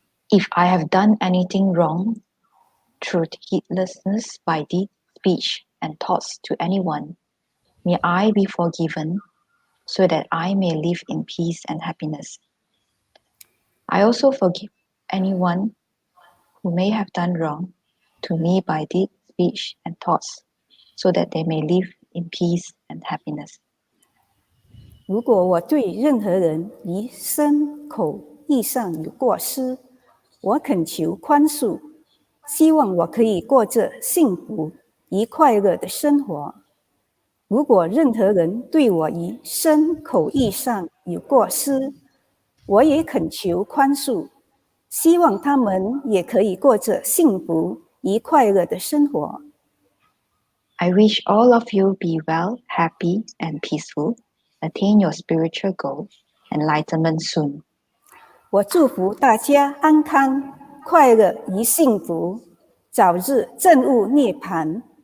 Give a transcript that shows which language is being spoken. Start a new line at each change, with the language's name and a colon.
English: If I have done anything wrong through heedlessness by deed, speech, and thoughts to anyone, may I be forgiven so that I may live in peace and happiness. I also forgive anyone who may have done wrong to me by deed, speech, and thoughts, so that they may live in peace and happiness.
Chinese: 如果我对任何人于身口意上有过失，我恳求宽恕，希望我可以过着幸福与快乐的生活。如果任何人对我于身口意上有过失，我也恳求宽恕，希望他们也可以过着幸福与快乐的生活。
English: I wish all of you be well, happy, and peaceful, attain your spiritual goal, enlightenment soon.
Chinese: 我祝福大家安康、快乐与幸福，早日证悟涅槃。